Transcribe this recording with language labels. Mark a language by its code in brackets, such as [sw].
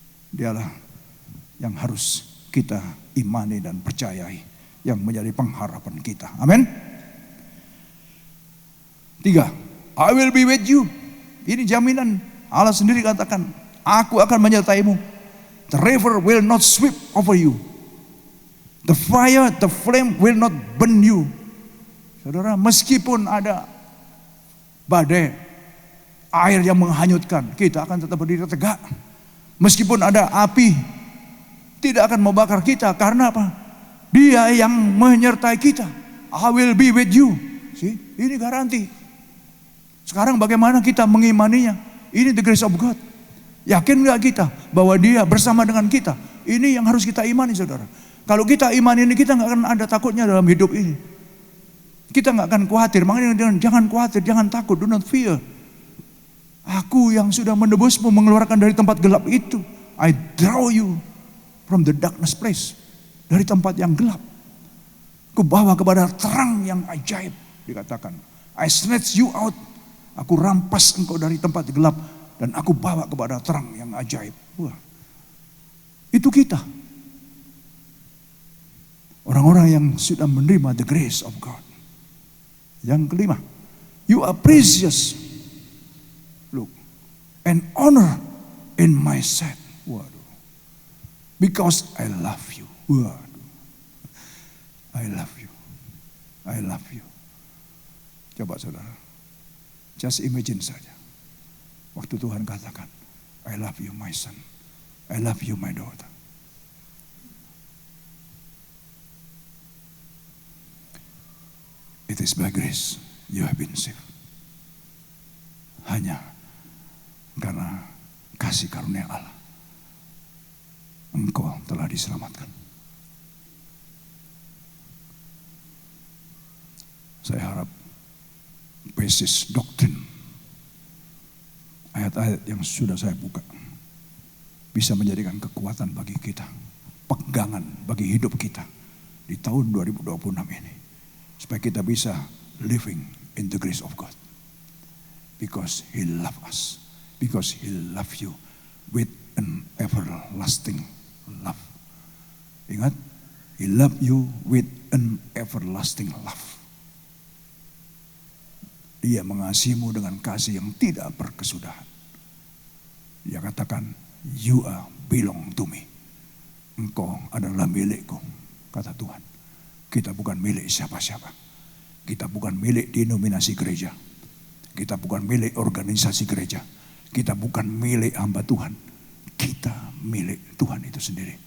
[id] Dialah yang harus kita imani dan percayai. Yang menjadi pengharapan kita. Amin. [en] 3. I will be with you. [id] Ini jaminan. Allah sendiri katakan, aku akan menyertaimu. [en] The river will not sweep over you. The fire, the flame will not burn you. [id] Saudara, meskipun ada badai, air yang menghanyutkan, kita akan tetap berdiri tegak. Meskipun ada api, tidak akan membakar kita. Karena apa? Dia yang menyertai kita. [en] I will be with you. See? [id] Ini garansi. Sekarang bagaimana kita mengimaninya? Ini [en] the grace of God. [id] Yakin gak kita bahwa dia bersama dengan kita? Ini yang harus kita imani, saudara. Kalau kita imani ini, kita gak akan ada takutnya dalam hidup ini. Kita gak akan khawatir. Makanya jangan khawatir, jangan takut. [en] Do not fear. [id] Aku yang sudah menebusmu, mengeluarkan dari tempat gelap itu. [en] I draw you from the darkness place. [id] Dari tempat yang gelap. Aku bawa kepada terang yang ajaib. Dikatakan, [en] I snatch you out. [id] Aku rampas engkau dari tempat gelap. Dan aku bawa kepada terang yang ajaib. Wah, itu kita. Orang-orang yang sudah menerima [en] the grace of God. [id] Yang kelima, [en] you are precious. Look, and honor in my sight. Waduh. Because I love you. Waduh. I love you. I love you. [id] Coba saudara. [en] Just imagine saja. [id] Waktu Tuhan katakan, [en] I love you my son. I love you my daughter. It is by grace you have been saved. [id] Hanya karena kasih karunia Allah. Engkau telah diselamatkan. Saya harap basis doktrin, ayat-ayat yang sudah saya buka, bisa menjadikan kekuatan bagi kita, pegangan bagi hidup kita di tahun 2026 ini. Supaya kita bisa [en] living in the grace of God. Because He loves us. Because He loves you with an everlasting love. [id] Ingat, [en] He loves you with an everlasting love. [id] Dia mengasihimu dengan kasih yang tidak berkesudahan. Dia katakan, [en] you are belong to me. [id] Engkau adalah milikku, kata Tuhan. Kita bukan milik siapa-siapa. Kita bukan milik denominasi gereja. Kita bukan milik organisasi gereja. Kita bukan milik hamba Tuhan. Kita milik Tuhan itu sendiri.